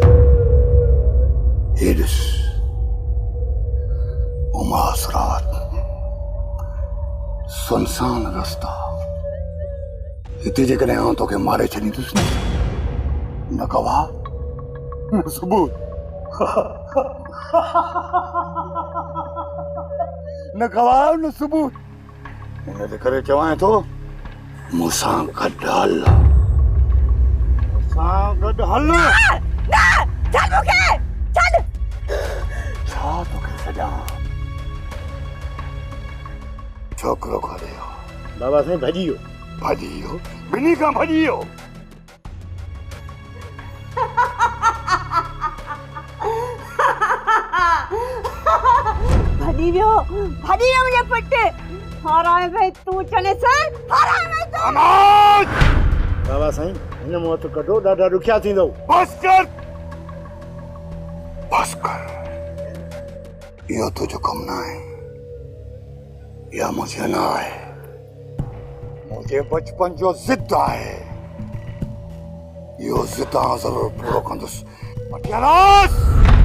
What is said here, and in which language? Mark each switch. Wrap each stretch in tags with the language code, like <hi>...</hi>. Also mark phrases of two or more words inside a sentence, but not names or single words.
<sd>ये ॾिस, उमास रात, सुनसान रस्ता, हिते जेकॾहिं आउं तोखे मारे छॾींदुसि न गवाह न सबूत, न गवाह न सबूत, हिन करे चवां थो मूंसां गॾु हल, मूंसां गॾु हल। ना चल मूंखे चल। छा तोखे सॼां? छोकिरो खड़े हो बाबा साईं, भॼी वियो, भॼी वियो, ॿिन्ही खां भॼी वियो। भॼी वियो मुंहिंजो पुटु, हाराए भाई तूं चने सर, हाराए भाई तूं। बाबा साईं हिन मूं हथु कढो, ॾाढा ॾुखिया थींदव। बस कर, बस कर, इहो तुंहिंजो कमु न आहे, इहा मुंहिंजी न आहे, मुंहिंजे बचपन जो ज़िद आहे, इहो ज़िद आउं ज़रूरु पूरो कंदुसि। वठी हलोसि।</sd>